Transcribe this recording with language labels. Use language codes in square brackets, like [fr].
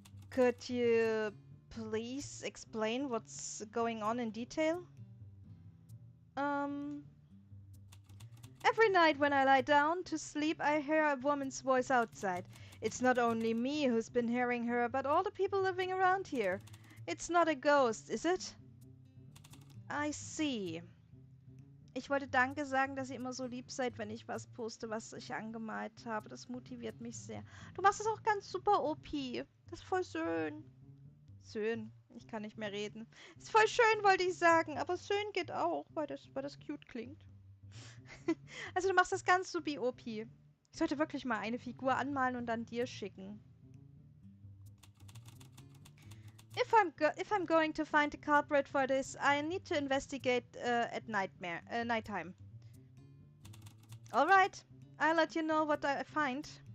[en] Could you please explain what's going on in detail? Um, every night when I lie down to sleep, I hear a woman's voice outside. It's not only me who's been hearing her, but all the people living around here. It's not a ghost, is it? I see. [de] Ich wollte Danke sagen, dass ihr immer so lieb seid, wenn ich was poste, was ich angemalt habe. Das motiviert mich sehr. Du machst es auch ganz super, OP. Das ist voll schön. Schön. Ich kann nicht mehr reden. Ist voll schön, wollte ich sagen. Aber schön geht auch, weil das cute klingt. Also du machst das ganz supi, OP. Ich sollte wirklich mal eine Figur anmalen und dann dir schicken. [en] If I'm going to find the culprit for this, I need to investigate at nighttime. All right, I'll let you know what I find.